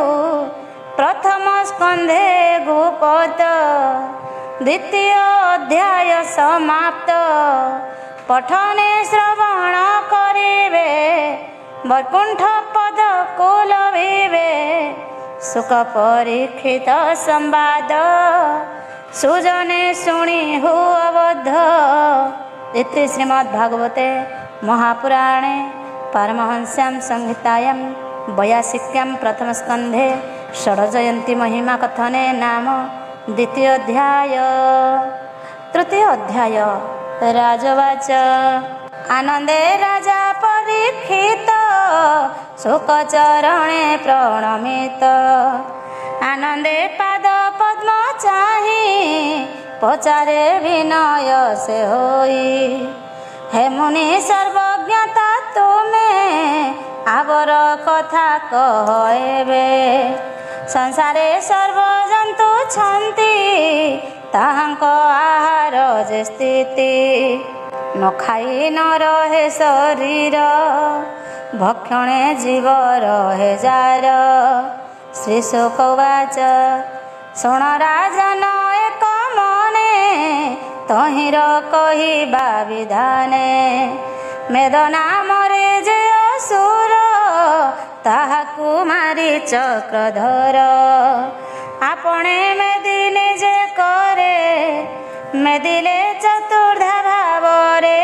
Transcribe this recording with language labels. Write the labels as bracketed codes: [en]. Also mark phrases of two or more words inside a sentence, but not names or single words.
[or] ପ୍ରଥମ ସ୍କନ୍ଧେ ଗୁପତ, ଦ୍ୱିତୀୟ ଅଧ୍ୟାୟ ସମାପ୍ତ। ପଠନେ ଶ୍ରବଣ କରିବେ, ବୈକୁଣ୍ଠ ପଦକୁ ଲଭିବେ। ସୁକ ପରୀକ୍ଷିତ ସମ୍ବାଦ, ସୁଜନେ ଶୁଣି ହୁଅ ବୋଧ। [sa] इति श्रीमद्भागवते महापुराणे पारमहंस्यां संहितायां 82 प्रथमस्कन्धे षड्जयन्ती महिमा कथने नाम द्वितीय अध्याय। [or] ତୃତୀୟ ଅଧ୍ୟାୟ ରାଜବାଚ ଆନନ୍ଦେ ରାଜା ପରୀକ୍ଷିତ, ଶୁକଚରଣେ ପ୍ରଣମିତ। ଆନନ୍ଦେ ପାଦ ପଦ୍ମ ଚାହି, ପଚାରେ ବିନୟ ସେ ହୋଇ। ହେ ମୁନି ସର୍ବଜ୍ଞତା ତୁମେ, ଆବର କଥା କହବେ। ସଂସାରେ ସର୍ବଜନ୍ତୁ ଛନ୍ତି, ତାହାଙ୍କ ଆହାର ଯେ ସ୍ଥିତି। ନ ଖାଇ ନ ରହେ ଶରୀର, ଭକ୍ଷଣେ ଜୀବ ରହେ ଯାର। ଶ୍ରୀ ଶୁକ ବାଚ ଶୁଣ ରାଜନ ଏକ ମନେ, ତହିର କହିବା ବିଧାନେ। ମେଦ ନାମରେ ଯେ ଅସୁର, ତାହାକୁ ମାରି ଚକ୍ରଧର। ଆପଣେ ମେଦିନେ ଯେ କରେ, ମେଦିଲେ ଚତୁର୍ଧା ଭାବରେ।